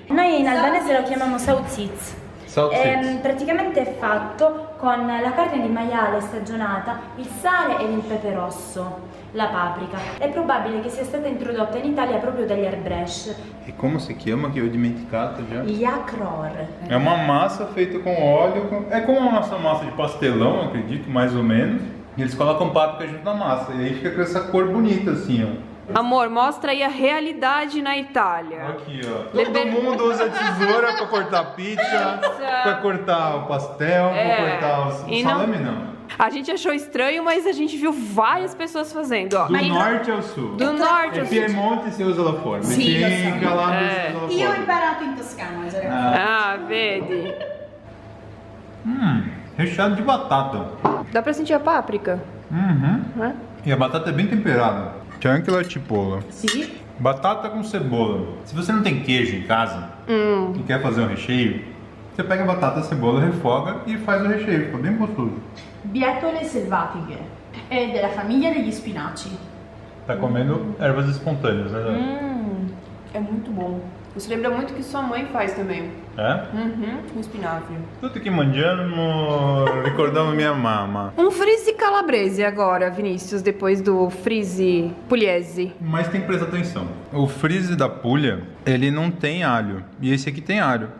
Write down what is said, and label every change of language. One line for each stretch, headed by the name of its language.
Italian: Noi in albanese lo chiamiamo sauziz. Sauziz. Praticamente è fatto con la carne di maiale stagionata, il sale ed il pepe rosso, la paprika. È probabile che sia stata introdotta in Italia proprio dagli Arbresh. E come si chiama che ho dimenticato già? Yakror.
Portuguese: É uma massa feita com óleo, é como a nossa massa de pastelão, acredito, mais ou menos. E eles colocam páprica junto na massa, e aí fica com essa cor bonita assim, ó. Amor, mostra aí a realidade na Itália. Aqui, ó. Todo mundo usa tesoura pra cortar pizza, pra cortar o pastel, pra cortar o salame, não. A gente achou estranho, mas a gente viu várias pessoas fazendo, ó. Do norte ao sul. Do norte ao E sul.
Italian: Piemonte si usa
Portuguese: lá fora.
Italian: Sì, lo so.
Portuguese: Fica lá, usa lá
Italian: Io ho
Portuguese: fora.
Italian: imparato in toscano, Ah, vedi?
Portuguese: Recheado de batata. Dá pra sentir a páprica? Né? E a batata é bem temperada.
Italian: C'è anche la cipolla. Sì.
Portuguese: Batata com cebola. Se você não tem queijo em casa e quer fazer um recheio, Você pega a batata, a cebola, refoga e faz o recheio, fica bem gostoso.
Italian: Bietole selvatiche, è della famiglia degli spinaci.
Portuguese: Tá comendo ervas espontâneas, né? É muito bom. Isso lembra muito o que sua mãe faz também. É? Com espinafre. Tudo que
Italian: mangiamo, ricordando
Portuguese: minha mamma. Um frizzy calabrese agora, Vinícius, depois do frizzy pugliese. Mas tem que prestar atenção. O frizzy da Puglia, ele não tem alho. E esse aqui tem alho.